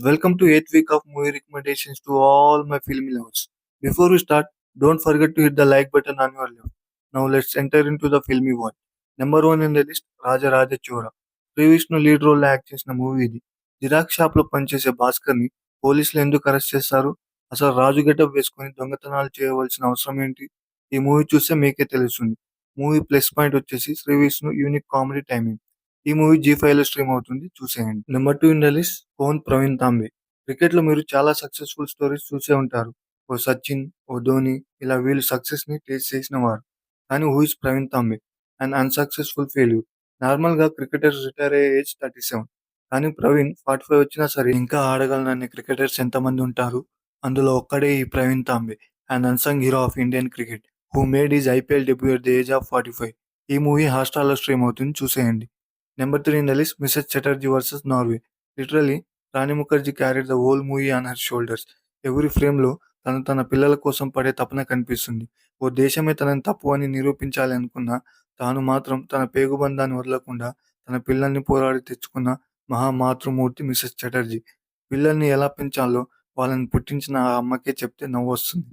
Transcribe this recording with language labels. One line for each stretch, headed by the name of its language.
English: Welcome to 8th week of movie recommendations to all my filmy lovers. Before we start, don't forget to hit the like button on your left. Now let's enter into the filmy one. Number one in the list,
Telugu: Raja Raja Chora. ప్రీవిష్ను lead role act చేసిన movie ఇది. Xerox shop లో పనిచేసే భాస్కర్ ని పోలీసులు ఎందుకు arrest చేస్తారు? అసలు రాజు getup వేసుకొని దొంగతనాలు చేయవలసిన అవసరం ఏంటి? ఈ మూవీ చూస్తే మీకే తెలుస్తుంది. మూవీ ప్లస్ పాయింట్ వచ్చేసి Shri Vishnu unique comedy timing. ఈ మూవీ జీ5 లో స్ట్రీమ్ అవుతుంది, చూసేయండి.
English: number two in the list
Telugu: cone Praveen Tambe. క్రికెట్లో మీరు చాలా సక్సెస్ఫుల్ స్టోరీస్ చూసే ఉంటారు. ఓ సచిన్, ఓ ధోని, ఇలా వీళ్ళు సక్సెస్ ని టేస్ట్ చేసిన వారు. కానీ
English: Who is Praveen Tambe? And unsuccessful failure.
Telugu: Normal గా క్రికెటర్స్ రిటైర్ అయ్యే ఏజ్ 37. కానీ ప్రవీణ్ 45 వచ్చినా సరే ఇంకా ఆడగలనని క్రికెటర్స్ ఎంతమంది ఉంటారు? అందులో ఒక్కడే ఈ
English: Praveen Tambe, and unsung hero of Indian cricket, who made is IPL debut at the age of 45.
Telugu: ఈ మూవీ హాట్‌స్టార్‌లో స్ట్రీమ్ అవుతుంది, చూసేయండి.
English: Number three in the list, Mrs. Chatterjee versus Norway. Literally, Rani Mukherjee carried the whole movie on her shoulders.
Telugu: Every ఫ్రేమ్‌లో తను తన పిల్లల కోసం పడే తపన కనిపిస్తుంది. ఓ దేశమే తనని తప్పు అని నిరూపించాలి అనుకున్నా, తాను మాత్రం తన పేగుబంధాన్ని వదలకుండా తన పిల్లల్ని పోరాడి తెచ్చుకున్న మహామాతృమూర్తి మిసెస్ చటర్జీ. పిల్లల్ని ఎలా పెంచాలో వాళ్ళని పుట్టించిన ఆ అమ్మకే చెప్తే నవ్వొస్తుంది.